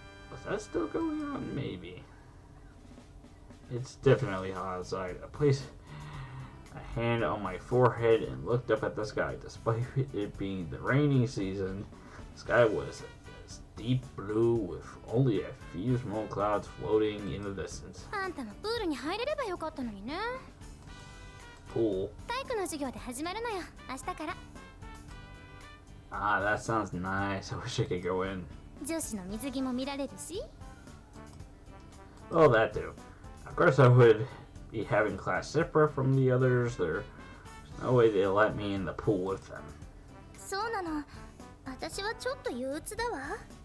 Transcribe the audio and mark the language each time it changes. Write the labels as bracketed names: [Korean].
[English] Was that still going on? Maybe. It's definitely hot outside. I placed a hand on my forehead and looked up at the sky. Despite it being the rainy season, the sky was deep blue with only a few small clouds floating in the distance. [Japanese] あんたもプールに入れればよかったのにね。 [English] Pool. [Japanese] 体育の授業で始まるのよ、明日から。 [English] Ah, that sounds nice. I wish I could go in. [Japanese] 女子の水着も見られるし。 [English] Oh, that too. Of course, I would be having class separate from the others. There's no way they'll let me in the pool with them. [Japanese] そうなの。私はちょっと憂鬱だわ。